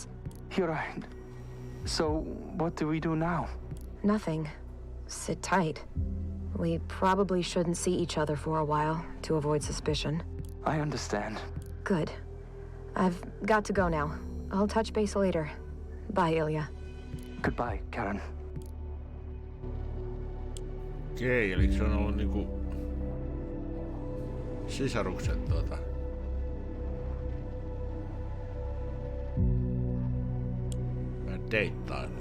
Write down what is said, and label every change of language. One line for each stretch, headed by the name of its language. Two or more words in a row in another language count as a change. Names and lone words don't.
English: You're right. So, what do we do now? Nothing. Sit tight. We probably shouldn't see each other for a while, to avoid suspicion. I understand. Good. I've got to go now. I'll touch base later. Bye, Ilya. Goodbye, Karen.
Finnish: Okei, eli se on ollut niinku sisarukset deittailu.